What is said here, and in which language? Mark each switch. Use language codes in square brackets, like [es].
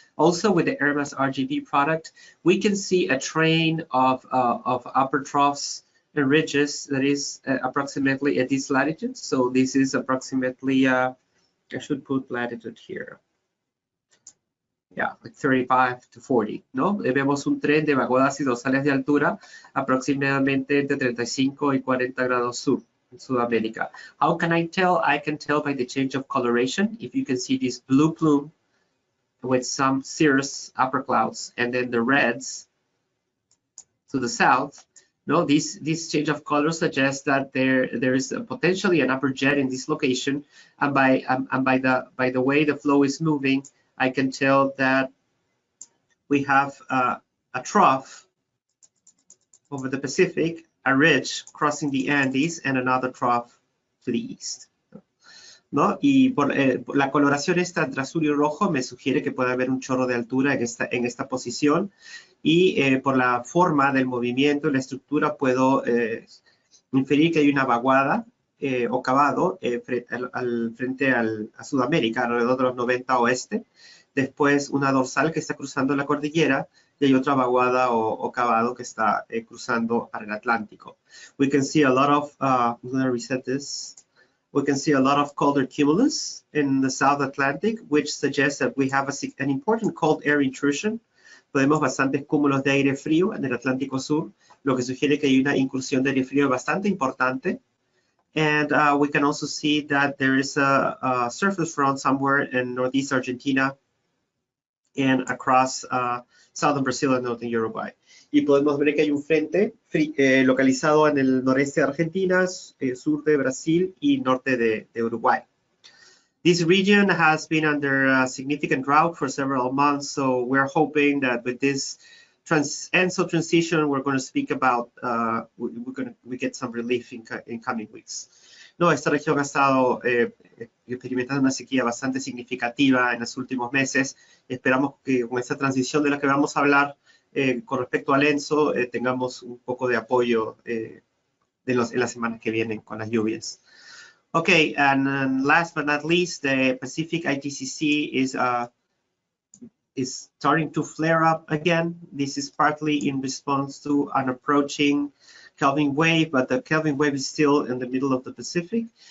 [en] Also with the air mass RGB product, we can see a train of upper troughs and ridges that is approximately at this latitude. So this is approximately I should put latitude here. Yeah, like 35 to 40, [es] ¿no? Vemos un tren de vaguadas y dorsales de altura aproximadamente entre 35 y 40 grados sur en Sudamérica. [en] How can I tell? I can tell by the change of coloration. If you can see this blue plume with some cirrus upper clouds, and then the reds to the south, No, this change of color suggests that there is potentially an upper jet in this location, and by the way the flow is moving, I can tell that we have a trough over the Pacific, a ridge crossing the Andes, and another trough to the east. [es] ¿No? Y por la coloración esta entre azul y rojo me sugiere que puede haber un chorro de altura en esta posición, y por la forma del movimiento y la estructura puedo inferir que hay una vaguada o cavado frente a Sudamérica, alrededor de los 90 oeste, después una dorsal que está cruzando la cordillera, y hay otra vaguada o cavado que está cruzando al Atlántico. [en] We can see a lot of, I'm going to reset this. We can see a lot of colder cumulus in the South Atlantic, which suggests that we have an important cold air intrusion. [es] Podemos bastantes cúmulos de aire frío en el Atlántico Sur, lo que sugiere que hay una incursión de aire frío bastante importante. [en] And we can also see that there is a surface front somewhere in northeast Argentina and across southern Brazil and northern Uruguay. [es] Y podemos ver que hay un frente localizado en el noreste de Argentina, sur de Brasil y norte de Uruguay. [en] This region has been under a significant drought for several months, so we're hoping that with this ENSO transition, we're going to speak about, we get some relief in coming weeks. [es] No, esta región ha estado experimentando una sequía bastante significativa en los últimos meses. Esperamos que con esta transición de la que vamos a hablar con respecto al ENSO tengamos un poco de apoyo en las semanas que vienen con las lluvias. [en] Okay, and last but not least, the Pacific ITCZ is starting to flare up again. This is partly in response to an approaching Kelvin wave, but the Kelvin wave is still in the middle of the Pacific.